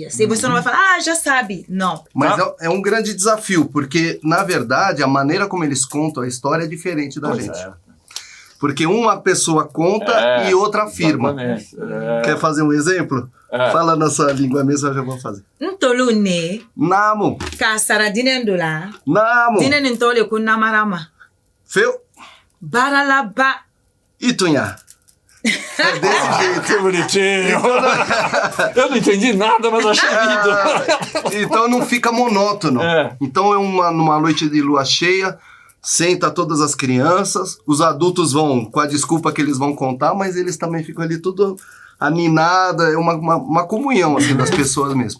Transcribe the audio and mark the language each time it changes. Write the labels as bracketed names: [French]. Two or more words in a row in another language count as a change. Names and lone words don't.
[Portuguese] E você não vai falar, já sabe. Não. Mas é um grande desafio, porque, na verdade, a maneira como eles contam a história é diferente da gente. Porque uma pessoa conta e outra afirma. Quer fazer um exemplo? Fala na sua língua mesmo, eu já vou fazer. Ntolune. Namo. Kasara dinendula. Namo. Dinenintole kunamarama. Feu. Baralaba. Itunha. É desse jeito. Que bonitinho. Eu não entendi nada, mas achei lindo. Então não fica monótono. Então numa noite de lua cheia, senta todas as crianças, os adultos vão, com a desculpa que eles vão contar, mas eles também ficam ali tudo aninada, é uma comunhão assim, das pessoas mesmo.